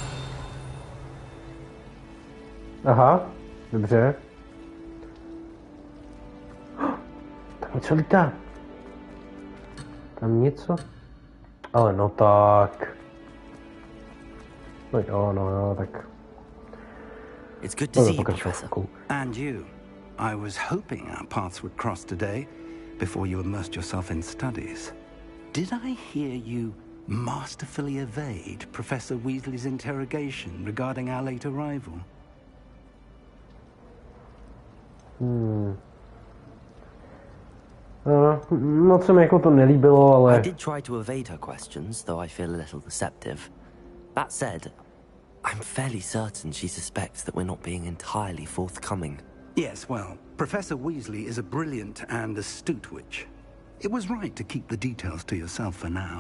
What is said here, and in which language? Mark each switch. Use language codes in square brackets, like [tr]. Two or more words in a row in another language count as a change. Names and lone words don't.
[cs] Aha, dobře. Tam něco lítá. Tam něco? Ale no tak. No jo, tak. [en] It's good to see you, Professor. And you. I was hoping our paths would cross today, before you immersed yourself in studies. Did I hear you masterfully evade Professor Weasley's interrogation regarding our late arrival? [cs] Moc se mi jako to nelíbilo, ale... [en] I did try to evade her questions, though I feel a little deceptive. That said, I'm fairly certain she suspects that we're not being entirely forthcoming. Yes, well, Professor Weasley is a brilliant and astute witch. It was right to keep the details to yourself for now.